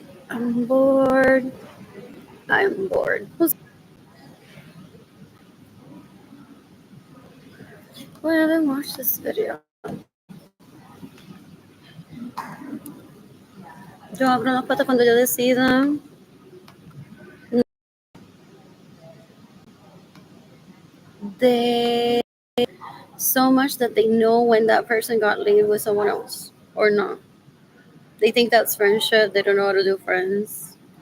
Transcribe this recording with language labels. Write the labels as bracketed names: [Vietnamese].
[English] I'm bored. I'm bored. Well, I haven't watched this video. [Spanish] Yo abro las patas cuando yo decida. [English] They so much that they know when that person got laid with someone else or not. They think that's friendship. They don't know how to do friends.